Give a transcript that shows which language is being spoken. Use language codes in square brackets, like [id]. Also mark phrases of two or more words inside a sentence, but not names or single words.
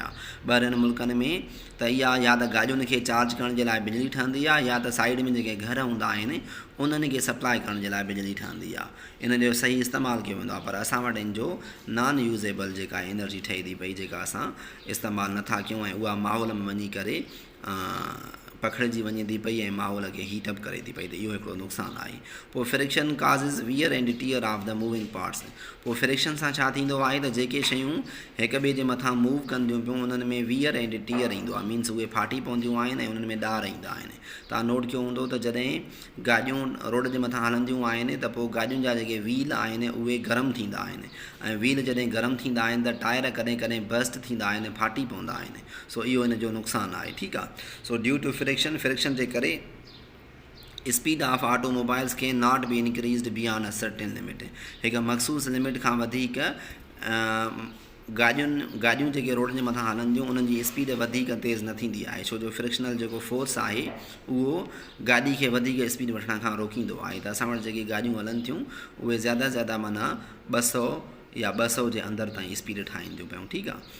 [sd] ॿाहिरिनि मुल्कनि में त इहा या त गाॾियुनि खे चार्ज करण जे लाइ बिजली ठहंदी आहे या त साइड में जेके घर हूंदा आहिनि उन्हनि खे सप्लाई करण जे लाइ बिजली ठहंदी आहे इन जो सही इस्तेमालु कयो वेंदो आहे पर असां वटि इन जो [en] non usable [sd] जेका एनर्जी ठहे थी पई जेका असां इस्तेमालु नथा कयूं ऐं उहा माहौल में वञी करे पखिड़िजी वञे थी पई ऐं माहौल खे हीटअप करे थी पई त इहो हिकिड़ो नुक़सानु आहे। पोइ [en] friction causes wear and tear of the moving parts [sd] पोइ फ्रिक्शन सां छा थींदो आहे त जेके शयूं हिक ॿिए जे मथां मूव कंदियूं पियूं उन्हनि में [en] wear and tear [sd] ईंदो आहे मीन्स उहे फाटी पवंदियूं आहिनि ऐं उन्हनि में ॾार ईंदा आहिनि। तव्हां नोट कयो हूंदो त जॾहिं गाॾियूं रोड जे मथां हलंदियूं आहिनि त पोइ गाॾियुनि जा जेके व्हील आहिनि उहे गरम थींदा आहिनि ऐं व्हील जॾहिं गरम थींदा आहिनि त टायर कॾहिं कॾहिं बस्ट थींदा आहिनि फाटी पवंदा आहिनि। सो इहो इन जो नुक़सानु आहे ठीकु आहे। [en] so due to friction [sd] जे करे [en] speed of automobiles cannot be increased beyond a certain limit [sd] हिकु मख़सूस लिमिट खां वधीक गाॾियूं जेके रोड जे मथां हलंदियूं उन्हनि जी स्पीड वधीक तेज़ न थींदी आहे छो जो फ्रिक्शनल जेको फोर्स आहे उहो गाॾी खे वधीक स्पीड वठण खां रोकींदो आहे। त असां वटि जेके गाॾियूं हलनि थियूं उहे ज़्यादा माना 200 या 200 जे अंदरि ताईं स्पीड ठाहिनि थियूं पियूं ठीकु आहे।